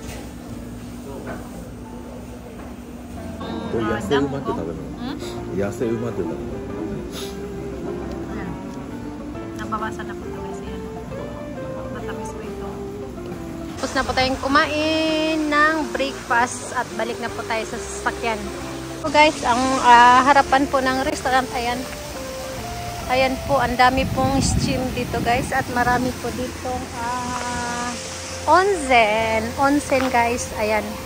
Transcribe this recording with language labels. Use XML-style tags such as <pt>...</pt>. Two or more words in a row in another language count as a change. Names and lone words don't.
<ja>これ野生馬って食べるの？野生馬って食べるの？</ja> <tl>Nabawasan na po ito guys. Ayan. Matamis po ito. Tapos na po tayong kumain ng breakfast at balik na po tayo sa sasakyan. So guys, ang harapan po ng restaurant, ayan. Ayan po, ang dami pong steam dito guys at marami po dito onsen guys, ayan.</tl>